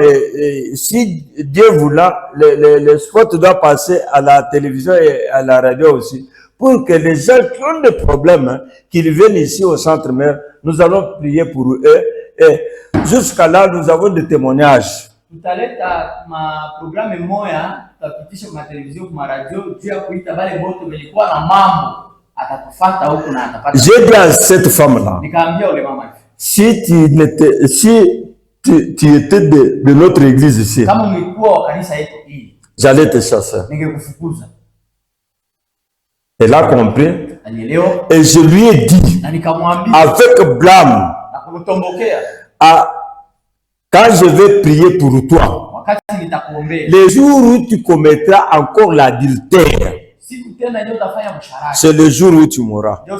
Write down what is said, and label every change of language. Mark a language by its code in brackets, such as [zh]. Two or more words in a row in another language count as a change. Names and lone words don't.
[fr] Et si Dieu voulait, le spot doit passer à la télévision et à la radio aussi, pour que les gens qui ont des problèmes, qu'ils viennent ici au centre mère, nous allons prier pour eux. Et jusqu'à là, nous avons des témoignages. [sw] Tutaleta ma programme moya tutapitisha kwa televizio kwa radio juu ya kuita wale wote walikuwa na mambo atatufuata huko na atapata. [fr] J'ai dit à cette femme là. [sw] Nikaambia yule mama, [fr] si tu étais de notre église ici, [sw] kama ungekuwa wa kanisa yetu hii, [fr] j'allais te chasser. [sw] Ningekufukuza. [fr] Elle a compris. [sw] Anielewa. [fr] Et je lui ai dit avec blâme. [sw] Na kumtombokea. [fr] Quand je vais prier pour toi, le jour où tu commettras encore l'adultère, c'est le jour où tu mourras.